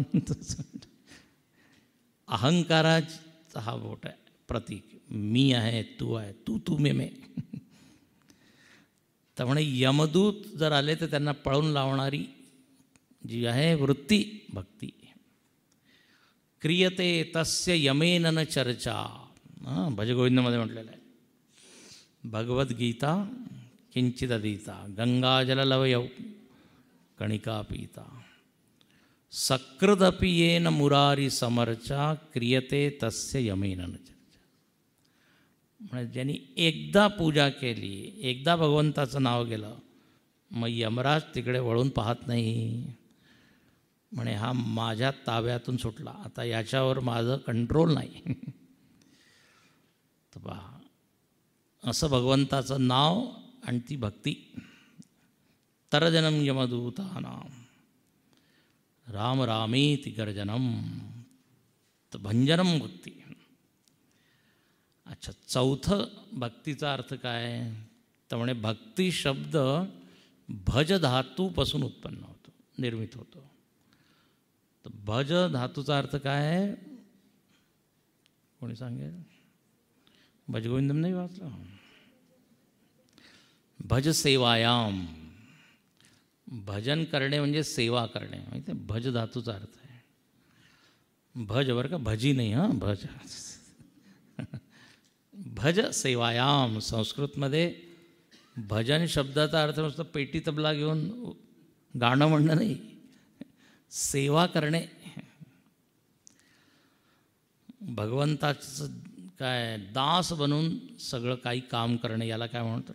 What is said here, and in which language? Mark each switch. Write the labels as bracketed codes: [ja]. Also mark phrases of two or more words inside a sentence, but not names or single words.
[mr] अहंकाराचा हा बोट आहे, प्रतीक. मी आहे, तू आहे, तू मे. त्यामुळे यमदूत जर आले तर त्यांना पळून लावणारी जी आहे वृत्ती, भक्ती. [sa] क्रियते तस्य यमेन न चर्चा. [mr] भजगोविंदमध्ये म्हटलेलं आहे. [sa] भगवद्गीता किंचिदधीता गंगाजललवयौ कणिका पीता सकृदपि येन मुरारी समर्चा क्रियते तस्य यमेन न चर्चा. [mr] म्हणजे ज्यांनी एकदा पूजा केली, एकदा भगवंताचं नाव गेलं, मग यमराज तिकडे वळून पाहत नाही. म्हणे हा माझ्या ताब्यातून सुटला, आता याच्यावर माझं कंट्रोल नाही. तर पहा, असं भगवंताचं नाव आणि ती भक्ती. [sa] तरजनम यमदूतानां राम रामेति गर्जनम, [mr] तर भंजनम भक्ती. अच्छा, चौथं भक्तीचा अर्थ काय? तर म्हणे भक्ती शब्द भज धातूपासून उत्पन्न होतो, निर्मित होतो. तर भज धातूचा अर्थ काय आहे? कोणी सांगेल? भजगोविंदम नाही वाचलं? [sa] भज सेवायाम, [mr] भजन करणे म्हणजे सेवा करणे, माहिती आहे? भज धातूचा अर्थ आहे. भज बरं का, भजी नाही. हां, भज. [sa] भज सेवायाम. [mr] संस्कृतमध्ये भजन शब्दाचा अर्थ नुसतं पेटी तबला घेऊन गाणं म्हणणं नाही, सेवा करणे. भगवंताचं काय दास बनून सगळं काही काम करणे, याला काय म्हणतात?